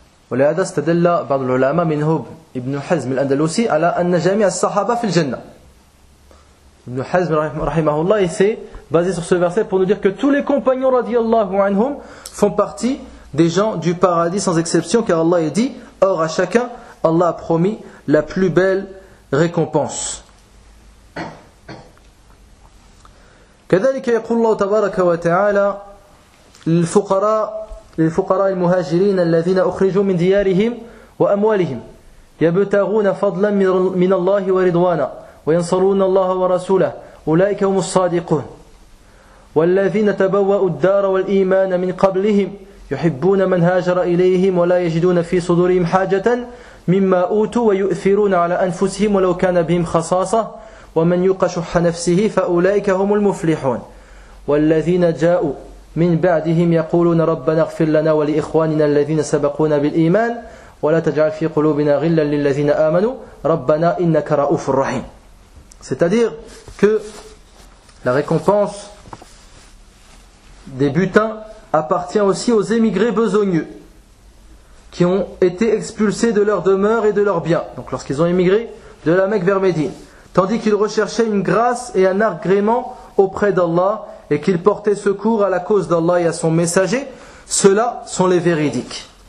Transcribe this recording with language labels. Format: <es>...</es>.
<ar>ولهذا استدل بعض العلماء منهم ابن حزم الأندلسي على أن جميع الصحابة في الجنة.</ar> <fr>Ibn Hazm رحمه الله est basé sur ce verset pour nous dire que tous les compagnons radiyallahu anhum font partie des gens du paradis sans exception, car Allah a dit: or à chacun Allah a promis la plus belle récompense.</fr> <ar>كذلك يقول الله تبارك وتعالى للفقراء للفقراء المهاجرين الذين أخرجوا من ديارهم وأموالهم يبتغون فضلا من الله ورضوانا وينصرون الله ورسوله أولئك هم الصادقون والذين تبوأوا الدار والإيمان من قبلهم يحبون من هاجر إليهم ولا يجدون في صدورهم حاجة مما أوتوا ويؤثرون على أنفسهم ولو كان بهم خصاصة ومن يوق شح نفسه فأولئك هم المفلحون والذين جاءوا من بعدهم يقولون ربنا اغفر لنا ولإخواننا الذين سبقونا بالإيمان ولا تجعل في قلوبنا غلا للذين آمنوا ربنا إنك رؤوف رحيم.</ar> <fr>C'est-à-dire que la récompense des butins appartient aussi aux émigrés besogneux qui ont été expulsés de leur demeure et de leurs biens, donc lorsqu'ils ont émigré de la Mecque vers Médine, tandis qu'ils recherchaient une grâce et un agrément auprès d'Allah et qu'ils portaient secours à la cause d'Allah et à son messager, ceux-là sont les véridiques.</fr>